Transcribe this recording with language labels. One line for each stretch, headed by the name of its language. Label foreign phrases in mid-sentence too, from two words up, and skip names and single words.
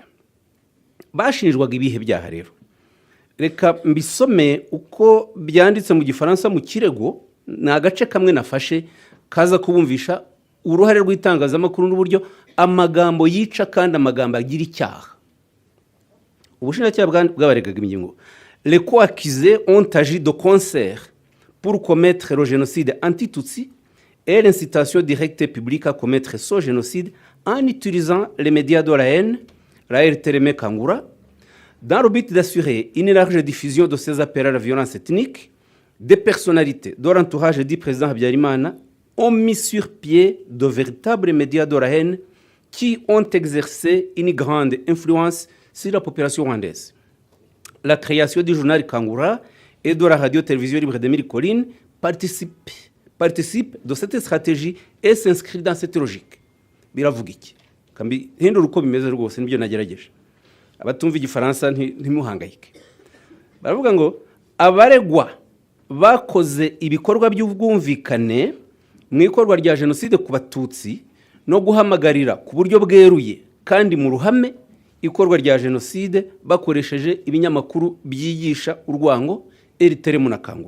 Kinyarwanda: Bashinjwaga ibihe byaha rero. Reka mbisome uko byanditse mu Gifaransa mu kirego, na agace kamwe nafashe kaza kubumvisha uruhare rw'itangazamakuru n'uburyo amagambo yica kandi amagambo agira icyaha. Ubushinjacyaha bwabaregaga ingingo:
French: les co-accusés ont agi de concert pour commettre le génocide anti-Tutsi et l'incitation directe et publique à commettre ce génocide en utilisant les médias de la haine, la RTRM Kangura, dans le but d'assurer une large diffusion de ces appels à la violence ethnique. Des personnalités de l'entourage du président Habyarimana ont mis sur pied de véritables médias de la haine qui ont exercé une grande influence sur la population rwandaise. La création du journal Kangura et de la radio-télévision libre de Collines participe de cette stratégie et s'inscrit dans cette logique.
Kinyarwanda: Biravuga iki? Kambi hindura uko bimeze rwose nibyo nagerageje. Abatumva igifaransa ntimuhangayike. Baravuga ngo abaregwa bakoze ibikorwa by'ubwumvikane mu ikorwa rya jenoside ku Batutsi no guhamagarira ku buryo bweruye kandi mu ruhame ikorwa rya jenoside bakoresheje ibinyamakuru byigisha urwango RTRM na Kangura.